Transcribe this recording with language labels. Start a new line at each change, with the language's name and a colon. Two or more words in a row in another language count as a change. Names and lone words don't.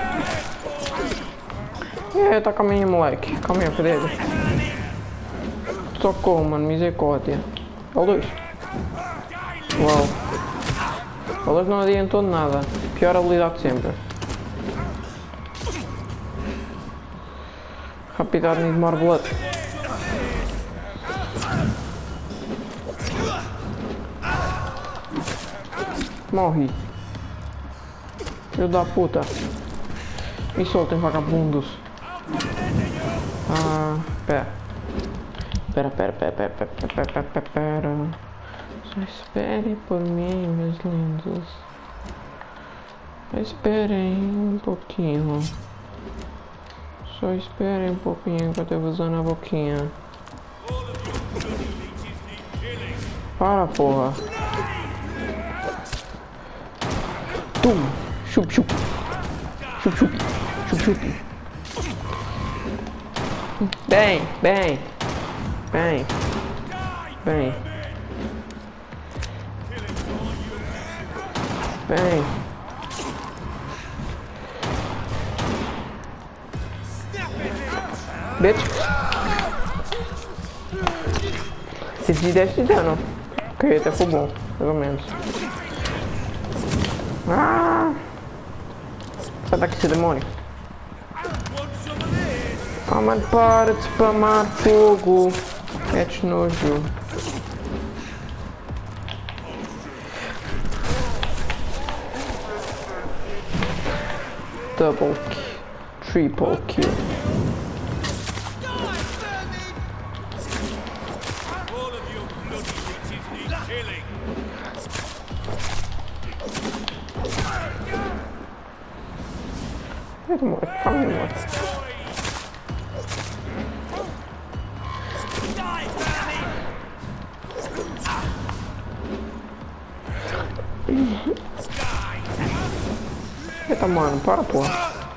Portuguese: Eita, calma aí, moleque. Calma aí, cadê ele? Socorro, mano, misericórdia. Ó, dois. Uau. O dois não adiantou nada. Pior habilidade sempre.
English: Rapidar need more blood.
Portuguese: Morre. Filho da puta. Me soltem, vagabundos. Ah, pera. Só espere por mim, meus lindos. Esperem um pouquinho. Só esperem um pouquinho que eu tô usando a boquinha. Para, porra. Tum! Chup, chup! Chup, chup! Chup, chup! Bem! Bem! Bem! Bem! Bem! Bitch! Se te desse de dano, ok, até foi bom, pelo menos. Ah! Sai daqui, seu demônio! Ah, mano, para de spamar fogo! Mete nojo.
English: Double kill. Triple kill. All of you bloody bitches need killing.
Portuguese: Eita, moleque, calma aí, moleque. Eita, mano, para, porra.